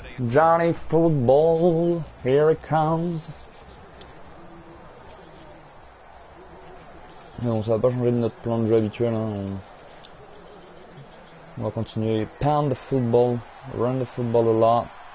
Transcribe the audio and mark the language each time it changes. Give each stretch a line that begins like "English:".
English: Johnny Football, here it comes.
French: Mais bon, ça va pas changer de notre plan de jeu habituel. Hein. On va continuer.
English: Pound the football, run the football a lot.